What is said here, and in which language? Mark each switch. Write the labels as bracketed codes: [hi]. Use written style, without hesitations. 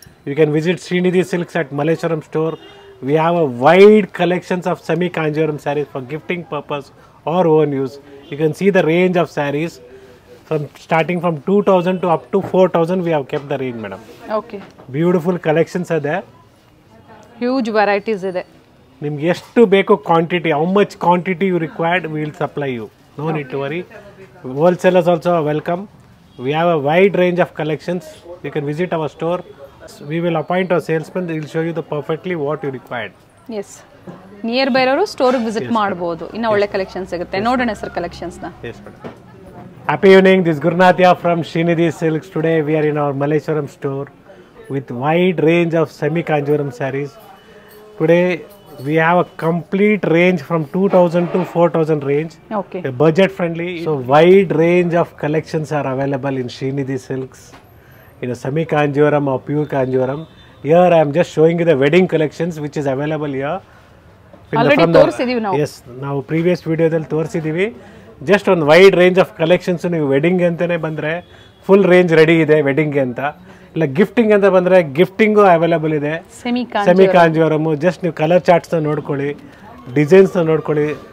[en] You can visit Srinidhi Silks at Malleshwaram store. We have a wide collections of semi-kanjivaram sarees for gifting purpose or own use. You can see the range of sarees from starting from 2000 to up to 4000 we have kept the range, madam. Okay Beautiful collections are there. [kn] Huge varieties ಇದೆ. ನಿಮ್ಗೆ ಎಷ್ಟು ಬೇಕು quantity, [en] How much quantity you required we will supply you. No need to worry. Wholesalers also are welcome. We have a wide range of collections. You can visit our store. We will appoint our salesman. They will show you the perfectly what you required. [kn] S, near by ಇರೋರು ಸ್ಟೋರಿಗೆ visit ಮಾಡ್ಬೋದು. ಇನ್ನು ಒಳ್ಳೆ collection ಸಿಗುತ್ತೆ. ನೋಡೋಣ sir ಕಲೆಕ್ಷನ್ಸ್ನ. [en] Yes, madam. Happy evening. This is Gurnathya from Srinidhi Silks. Today we are in our Malleshwaram store with wide range of semi-kanjivaram sarees. Today we have a complete range from 2000 to 4000 range. Okay, Budget friendly. So wide range of collections are available in Srinidhi Silks in a semi kanjivaram or pure kanjivaram. Here I am just showing you the wedding collections which is available here. [kn] Already ತೋರಿಸಿದೀವಿ ನಾವು. Yes, ನಾವು previous ವಿಡಿಯೋದಲ್ಲಿ ತೋರಿಸಿದ್ದೀವಿ. Just ಒಂದು wide range of collections. ನೀವು wedding ಅಂತಲೇ ಬಂದರೆ full range ready ಇದೆ ವೆಡ್ಡಿಂಗ್ಗೆ ಅಂತ. ಇಲ್ಲ ಗಿಫ್ಟಿಂಗ್ ಅಂತ ಬಂದರೆ ಗಿಫ್ಟಿಂಗು ಅವೈಲೇಬಲ್ ಇದೆ. ಸೆಮಿ ಕಾಂಜಿವರಮು. ಜಸ್ಟ್ ನೀವು ಕಲರ್ ಚಾರ್ಟ್ಸ್ನ ನೋಡ್ಕೊಳ್ಳಿ, ಡಿಸೈನ್ಸ್ನ ನೋಡ್ಕೊಳ್ಳಿ.